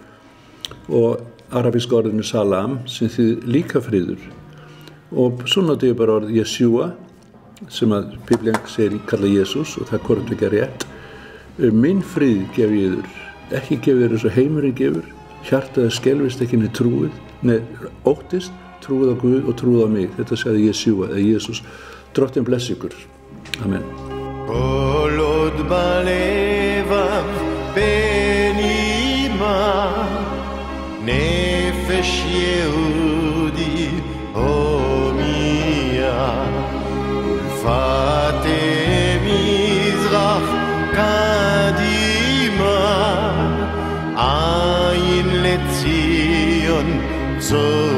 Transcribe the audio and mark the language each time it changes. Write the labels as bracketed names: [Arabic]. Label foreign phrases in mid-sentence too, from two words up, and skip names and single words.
[Icelandic] og arabíska orðinu salam sem þýðir líka friður og svo nota ég bara orð Jesúa sem að Biblían segir kalla Jesús og það er hvort ekki rétt minn frið gef ég þér ekki gefið þér eins og heimurinn gefur, hjartaði skelfist ekki niður trúið, óttist, trúið á Guð og trúið á mig. Þetta sagði Jesúa, eða Jesús. Drottinn bless ykkur. Amen. [Hebrew] כל עוד בלבב בנימה, נפש יהודי הומיה, ולפתי מזרח קדימה, עין לציון צור